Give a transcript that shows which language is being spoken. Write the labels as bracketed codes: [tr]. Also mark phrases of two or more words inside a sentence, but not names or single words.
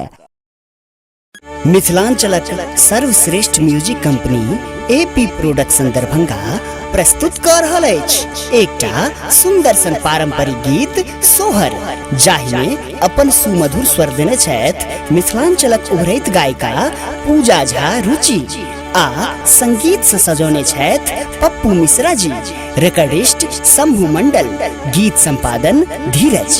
[mai] मिथिलांचलक सर्वश्रेष्ठ म्यूजिक कंपनी एपी प्रोडक्शन दरभंगा प्रस्तुत कर रहल अछि एकटा सुंदर सन पारंपरिक गीत सोहर, जाहि में अपन सुमधुर स्वर देने छथि मिथिलांचलक उभरैत गायिका पूजा झा रुचि आ संगीत से सजौने छथि पप्पू मिश्रा जी, रिकॉर्डिस्ट शंभू मंडल, गीत संपादन धीरज।